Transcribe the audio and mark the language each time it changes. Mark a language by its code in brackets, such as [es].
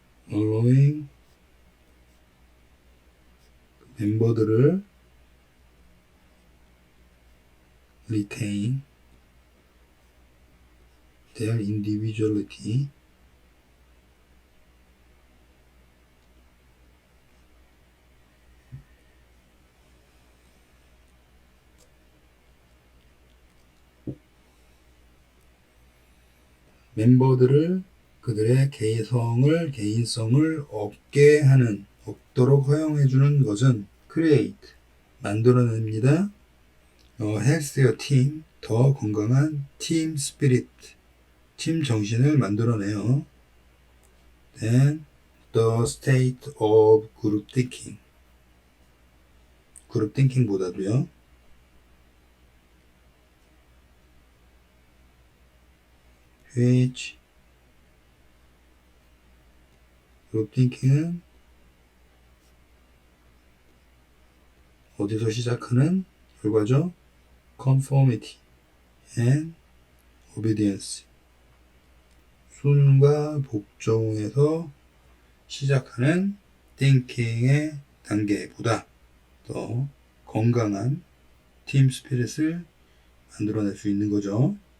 [en] allowing [ko] 멤버들을 [en] retain their individuality 멤버들을 [ko] 그들의 개인성을 없도록 허용해주는 것은 [en] create, [ko] 만들어냅니다. [en] healthier team, [ko] 더 건강한 [en] team spirit, [ko] 팀 정신을 만들어내요. [en] Then the state of group thinking, [ko] 그룹 띵킹보다도요. [en] which [ko] 그룹 띵킹은 어디서 시작하는 결과죠? [en] conformity and obedience, [ko] 순과 복종에서 시작하는 thinking의 단계보다 더 건강한 팀 스피릿을 만들어낼 수 있는 거죠.